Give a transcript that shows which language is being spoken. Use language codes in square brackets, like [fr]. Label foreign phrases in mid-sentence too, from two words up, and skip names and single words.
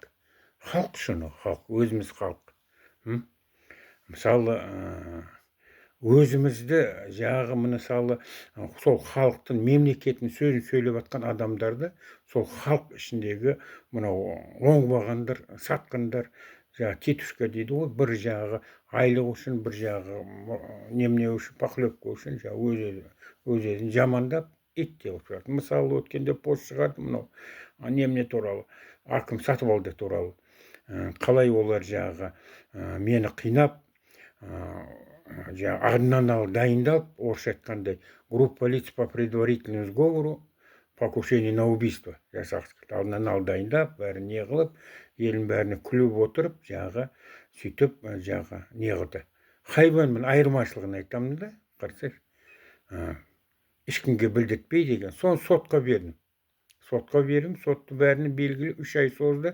[kk] Халық үшін, халық, өзіміз халық. Мысалы, өзімізді мысалы сол халықтың мемлекетін сөзін сөйлеп жатқан адамдарды сол халық ішіндегі мынау оңбағандар, сатқандар, тетушка дейді ғой, бір айлық үшін, бір немене үшін, похлебка үшін өз-өзін жамандап, ит деп отырады. Мысалы, өткенде пост шығарды мынау немене туралы, Аким Сатыбалды туралы. Қалай олар мені қинап, алдынан ала дайындалып, орысша айтқандай, [ru] группа лиц по предварительному сговору покушение на убийство [kk] жасағысы келді. Алдынан ала дайындап, бәрін не қылып, елін бәріне күліп отырып, сөйтіп не қылды. Хайуанмен айырмашылығын айтамын да, қарасай, ешкімге білдіртпей деген. Соны сотқа бердім. Сотты бәріне белгілі 3 ай созды.